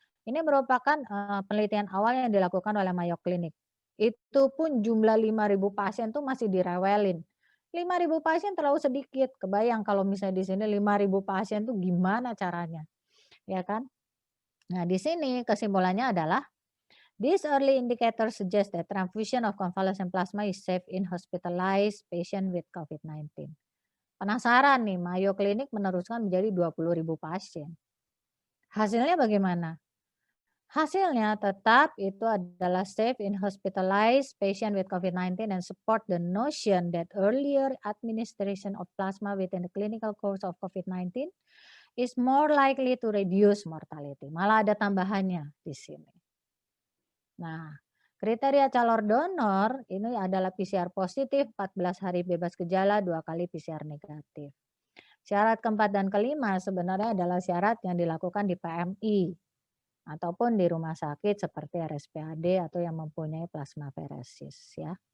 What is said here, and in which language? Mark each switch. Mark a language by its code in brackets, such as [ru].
[id] Ini merupakan penelitian awal yang dilakukan oleh Mayo Clinic. Itu pun jumlah 5.000 pasien tuh masih direwelin. 5.000 pasien terlalu sedikit. Kebayang kalau misalnya di sini 5.000 pasien tuh gimana caranya, ya kan? Nah, di sini kesimpulannya adalah [en] These early indicators suggest that transfusion of convalescent plasma is safe in hospitalized patient with COVID-19. [id] Penasaran nih, Mayo Clinic meneruskan menjadi 20.000 pasien. Hasilnya bagaimana? Hasilnya tetap itu adalah [en] safe in hospitalized patient with COVID-19 and support the notion that earlier administration of plasma within the clinical course of COVID-19 is more likely to reduce mortality. [id] Malah ada tambahannya di sini. Nah, kriteria calon donor ini adalah PCR positif, 14 hari bebas gejala, 2 kali PCR negatif. Syarat keempat dan kelima sebenarnya adalah syarat yang dilakukan di PMI ataupun di rumah sakit seperti RSPAD atau yang mempunyai plasma aferesis ya.